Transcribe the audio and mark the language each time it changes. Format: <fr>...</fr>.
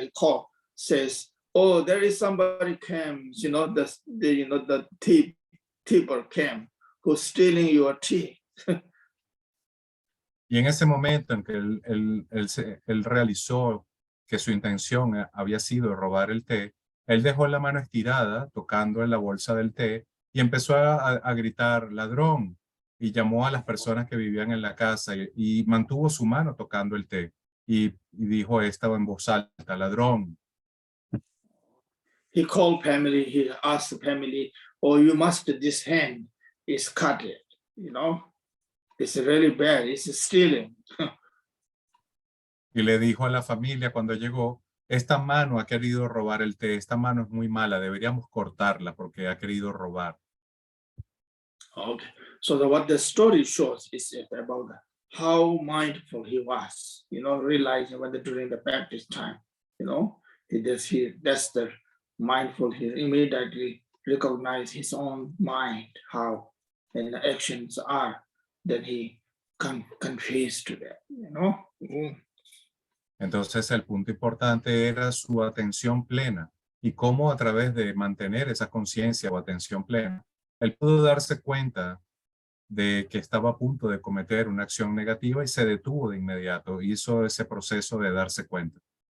<en>He called, says, oh, there is somebody came, the tipper came who's stealing your tea.</en> <es>Y en ese momento en que él realizó que su intención había sido robar el té, él dejó la mano estirada tocando en la bolsa del té y empezó a gritar, ladrón, y llamó a las personas que vivían en la casa y mantuvo su mano tocando el té y dijo estaba en voz alta, ladrón.</es> <en>He called family, he asked the family, oh, you must, this hand is cut it, you know, it's really bad, it's stealing.</en> <es>Y le dijo a la familia cuando llegó, esta mano ha querido robar el té, esta mano es muy mala, deberíamos cortarla porque ha querido robar.</es> <en>Okay, so what the story shows is about how mindful he was, you know, realizing when during the practice time, you know, that's the mindful, he immediately recognized his own mind, how and the actions are, then he confessed to that, you know.</en> <es>Entonces el punto importante era su atención plena y cómo a través de mantener esa conciencia o atención plena, él pudo darse cuenta de que estaba a punto de cometer una acción negativa y se detuvo de inmediato, hizo ese proceso de darse cuenta.</es>